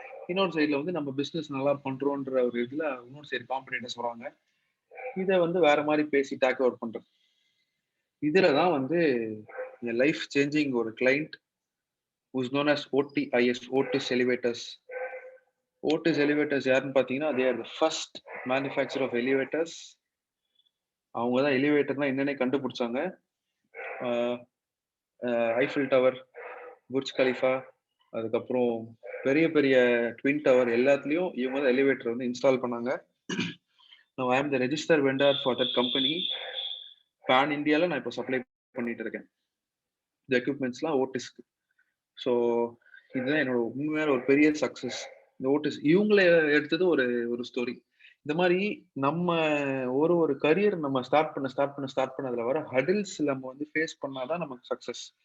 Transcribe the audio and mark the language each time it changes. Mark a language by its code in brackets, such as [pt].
[ta] இன்னொரு சைட்ல வந்து நம்ம பிசினஸ் நல்லா பண்றோன்ற ஒரு இதுல இன்னொரு சைடு காம்படேட்டர்ஸ் வராங்க. இதை வந்து வேற மாதிரி பேசி டேக் ஓவர் பண்றது. இதுலதான் வந்து என் லைஃப் சேஞ்சிங் ஒரு client [en] who's known as [ta] OTIS, Otis Elevators. [en] Otis Elevators [ta] யாருன்னு பாத்தீங்கன்னா, [en] they are the first manufacturer of elevators. [ta] அவங்க தான் எலிவேட்டர்னா என்னன்னே கண்டுபிடிச்சாங்க. ஐஃபில் டவர், புர்ஜ் கலிஃபா, அதுக்கப்புறம் பெரிய பெரிய ட்வின் டவர் எல்லாத்துலயும் இவங்க தான் எலிவேட்டர் வந்து இன்ஸ்டால் பண்ணாங்க. [en] Now I am the registered vendor for that company. [ta] Pan இந்தியால நான் இப்போ சப்ளை பண்ணிட்டு இருக்கேன் இந்த எக்யூப்மெண்ட்ஸ்லாம் ஓட்டிஸ்க்கு. ஸோ இதுதான் என்னோட உண்மையான ஒரு பெரிய சக்சஸ். இந்த ஓட்டிஸ் இவங்களை எடுத்தது ஒரு ஸ்டோரி. இந்த மாதிரி நம்ம ஒரு கரியர் நம்ம ஸ்டார்ட் பண்ண அதுல வர ஹடில்ஸ் நம்ம வந்து ஃபேஸ் பண்ணாதான் நமக்கு சக்சஸ்.